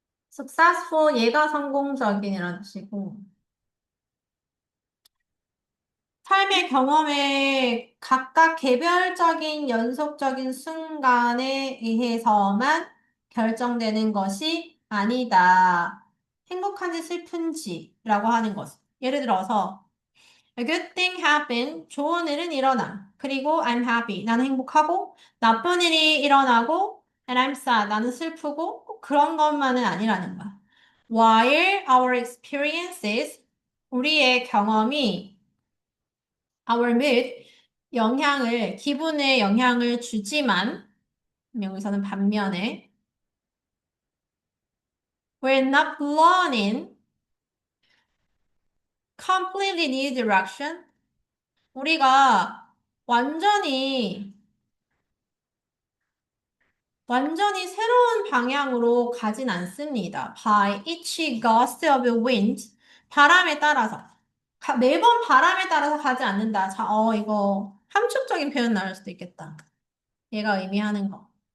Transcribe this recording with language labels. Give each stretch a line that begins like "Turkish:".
Korean: successful, 얘가 성공적인이라는 뜻이고, 삶의 경험에 각각 개별적인 연속적인 순간에 의해서만 결정되는 것이 아니다. 행복한지 슬픈지라고 하는 것. 예를 들어서,
English: A good thing happened.
Korean: 좋은 일은 일어나. 그리고
English: I'm happy.
Korean: 나는 행복하고, 나쁜 일이 일어나고,
English: and I'm sad.
Korean: 나는 슬프고, 꼭 그런 것만은 아니라는 거야.
English: While our experiences,
Korean: 우리의 경험이
English: our mood,
Korean: 기분에 영향을 주지만, 여기서는 반면에,
English: we're not blown in completely new direction.
Korean: 우리가 완전히 완전히 새로운 방향으로 가진 않습니다.
English: By each gust of wind.
Korean: 바람에 따라서. 매번 바람에 따라서 가지 않는다. 자, 이거 함축적인 표현 나올 수도 있겠다. 얘가 의미하는 거.